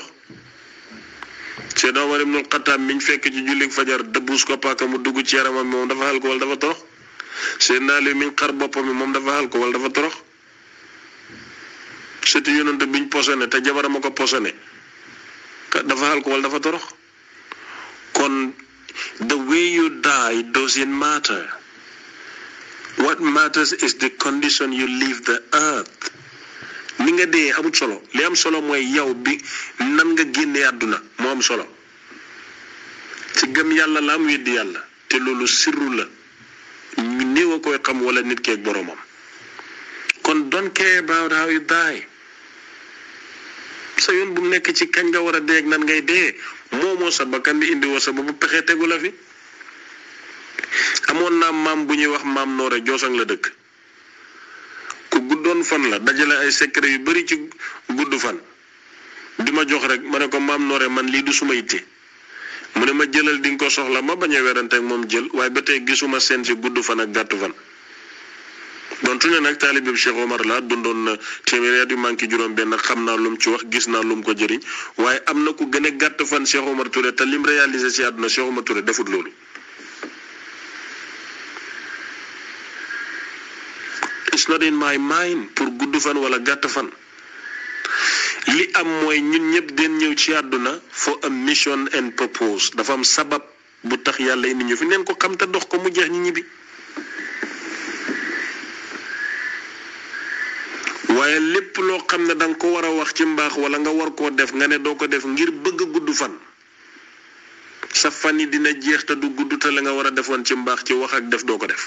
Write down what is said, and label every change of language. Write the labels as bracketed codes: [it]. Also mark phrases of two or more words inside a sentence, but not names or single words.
[wo] Seydina Omar ibnul Xattaab miñ fekk ci jullik fajar dëbbuus ko paaka mu dugg ci yaramam mi moom dafa xal ko wala dafa torox. Seydina Ali miñ xar boppam mi moom dafa xal ko wala dafa torox. surtout yonent biñ posone te jabaram a ko posone dafa xal ko wala dafa torox. [en] kon the way you die doesn't matter. What matters is the condition you leave the earth. [wo] ni nga dee amut solo li am solo mooy yow bi nan nga génnee àdduna moo am solo ci gëm yàlla la am weddi yàlla te loolu sirru la ñu néew a koy xam wala nit keeg boromam. [en] kon don't care about how you die. [wo] sa yoon bu nekk ci kañ nga war a dee ak nan ngay dee moomoo sa bakkan di indi woo sa boobu pexe tegu la fi. amoon naa maam bu ñuy wax maam Noore Joosang la dëkk ku guddoon fan la dajale ay secret yu bari ci gudd fan di ma jox rek ma ne ko maam Noore man lii du suma yitte mu ne ma jëlal di nga ko soxla ma bañ a werante ak moom jël waaye ba tey gisuma seen ci gudd fan ak gàttu fan. dontu ne nag taalibe Cheikh Omar la dundoon na téeméeri at yu manqué juróom benn xam naa lum ci wax gis naa lum ko jëriñ waaye am na ku gën a gàtt fan Cheikh Omar Touré te lim réalisé ci àdduna Cheikh Omar Touré defut loolu. [en] It's not in my mind [wo] pour gudd fan wala gàtt fan. li am mooy ñun ñëpp den ñëw ci àdduna [en] for a mission and purpose [wo] dafa am sabab bu tax yàlla indi ñu fi neen ko xam te dox ko mu jeex ñi ñibbi. waaye lépp loo xam ne danga ko war a wax ci mbaax wala nga war koo def nga ne doo ko def ngir bëgg gudd fan sa fan yi dina jeex te du gudd te la nga war a defoon ci mbaax ci wax ak def doo ko def.